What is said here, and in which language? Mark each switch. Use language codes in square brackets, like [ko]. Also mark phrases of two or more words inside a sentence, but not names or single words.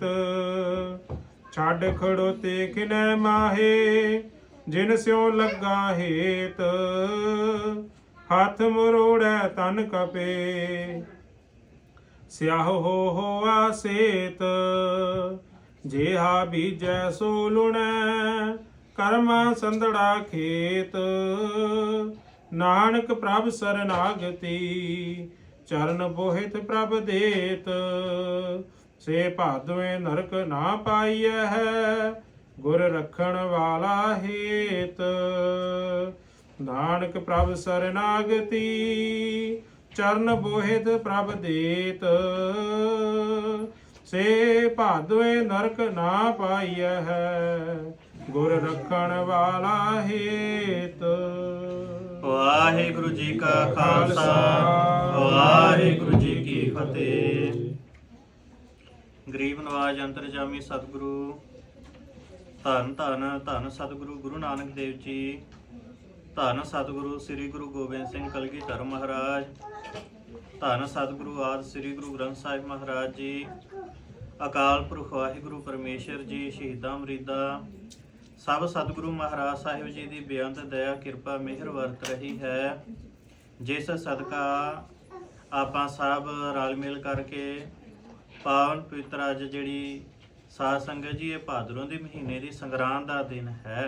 [pa] ਛੱਡ ਖੜੋਤੇ ਕਿਨੈ ਮਾਹੇ ਜਿਨ ਸਿਉ ਲੱਗਾ ਹੇਤ ਹੱਥ ਮਰੋੜੈ ਤਨ ਕਪੇ ਸਿਆਹ ਹੋਆ ਸੇਤ। ਜੇਹਾ ਬੀਜੈ ਸੋ ਲੁਣੈ ਕਰਮਾ ਸੰਦੜਾ ਖੇਤ ਨਾਨਕ ਪ੍ਰਭ ਸਰਣਾਗਤੀ ਚਰਣ ਬੋਹਿਥ ਪ੍ਰਭ ਦੇਤ। ਸੇ ਭਾਦੁਇ ਨਰਕ ਨਾ ਪਾਈਅਹਿ ਗੁਰ ਰਖਣ ਵਾਲਾ ਹੇਤ। ਨਾਨਕ ਪ੍ਰਭ ਸਰਣਾਗਤੀ ਚਰਣ ਬੋਹਿਥ ਪ੍ਰਭ ਦੇਤ। ਸੇ ਭਾਦੁਇ ਨਰਕ ਨਾ ਪਾਈਅਹਿ ਗੁਰ ਰਖਣ ਵਾਲਾ ਹੇਤ। ਵਾਹਿਗੁਰੂ ਜੀ ਕਾ ਖਾਲਸਾ ਵਾਹਿਗੁਰੂ ਜੀ ਕੀ ਫਤਿਹ। ਗਰੀਬ ਨਿਵਾਜ ਅੰਤਰਜਾਮੀ ਸਤਿਗੁਰੂ ਧੰਨ ਧੰਨ ਧੰਨ ਸਤਿਗੁਰੂ ਗੁਰੂ ਨਾਨਕ ਦੇਵ ਜੀ ਧੰਨ ਸਤਿਗੁਰੂ ਸ੍ਰੀ ਗੁਰੂ ਗੋਬਿੰਦ ਸਿੰਘ ਕਲਗੀਧਰ ਮਹਾਰਾਜ ਧੰਨ ਸਤਿਗੁਰੂ ਆਦਿ ਸ੍ਰੀ ਗੁਰੂ ਗ੍ਰੰਥ ਸਾਹਿਬ ਮਹਾਰਾਜ ਜੀ ਅਕਾਲ ਪੁਰਖ ਵਾਹਿਗੁਰੂ ਪਰਮੇਸ਼ਰ ਜੀ ਸ਼ਹੀਦਾਂ ਮਰੀਦਾਂ ਸਭ ਸਤਿਗੁਰੂ ਮਹਾਰਾਜ ਸਾਹਿਬ ਜੀ ਦੀ ਬੇਅੰਤ ਦਇਆ ਕਿਰਪਾ ਮਿਹਰ ਵਰਤ ਰਹੀ ਹੈ ਜਿਸ ਸਦਕਾ ਆਪਾਂ ਸਭ ਰਲ ਮਿਲ ਕਰਕੇ ਪਾਵਨ ਪਵਿੱਤਰ ਅੱਜ ਜਿਹੜੀ ਸਾਧ ਸੰਗਤ ਜੀ ਇਹ ਭਾਦਰੋਂ ਦੇ ਮਹੀਨੇ ਦੀ ਸੰਗਰਾਂਦ ਦਾ ਦਿਨ ਹੈ।